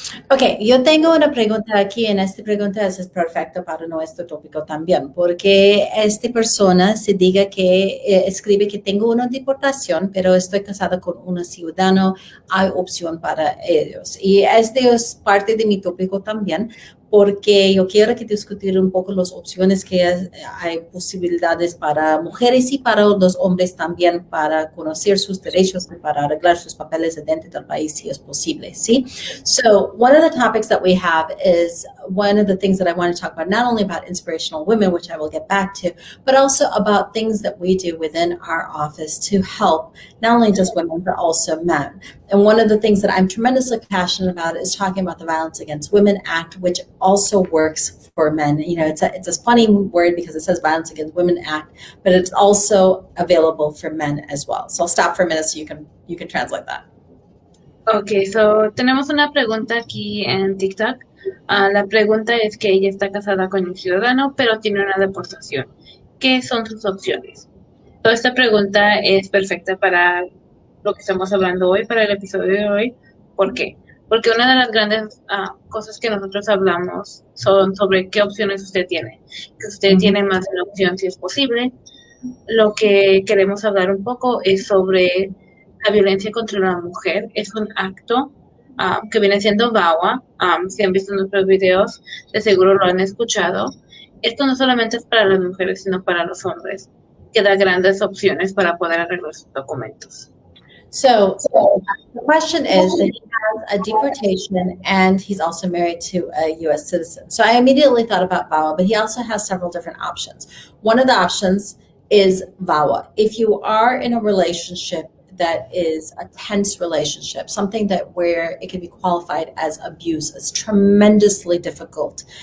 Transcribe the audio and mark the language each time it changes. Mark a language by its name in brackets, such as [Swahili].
[Spanish] Ok, yo tengo una pregunta aquí, en esta pregunta es perfecto para nuestro tópico también, porque esta persona se diga que escribe que tengo una deportación, pero estoy casada con un ciudadano, hay opción para ellos. Y este es parte de mi tópico también, porque yo quiero que discutir un poco las opciones que hay posibilidades para mujeres y para los hombres también para conocer sus derechos y para arreglar sus papeles dentro del país si es posible, ¿sí? [English] So one of the topics that we have is one of the things that I want to talk about, not only about inspirational women, which I will get back to, but also about things that we do within our office to help not only just women, but also men. And one of the things that I'm tremendously passionate about is talking about the Violence Against Women Act, which also works for men. You know, it's a funny word because it says Violence Against Women Act, but it's also available for men as well. So I'll stop for a minute so you can translate that. [Spanish] Ok, so tenemos una pregunta aquí en TikTok. La pregunta es que ella está casada con un ciudadano, pero tiene una deportación. ¿Qué son sus opciones? Toda esta pregunta es perfecta para lo que estamos hablando hoy, para el episodio de hoy. ¿Por qué? Porque una de las grandes cosas que nosotros hablamos son sobre qué opciones usted tiene. Que usted tiene más de una opción si es posible. Lo que queremos hablar un poco es sobre la violencia contra la mujer. Es un acto que viene siendo VAWA. Si han visto nuestros videos, de seguro lo han escuchado. Esto no solamente es para las mujeres, sino para los hombres, que da grandes opciones para poder arreglar sus documentos. [English] So the question is that he has a deportation and he's also married to a U.S. citizen. So I immediately thought about VAWA, but he also has several different options. One of the options is VAWA. If you are in a relationship that is a tense relationship, something that where it can be qualified as abuse, is tremendously difficult.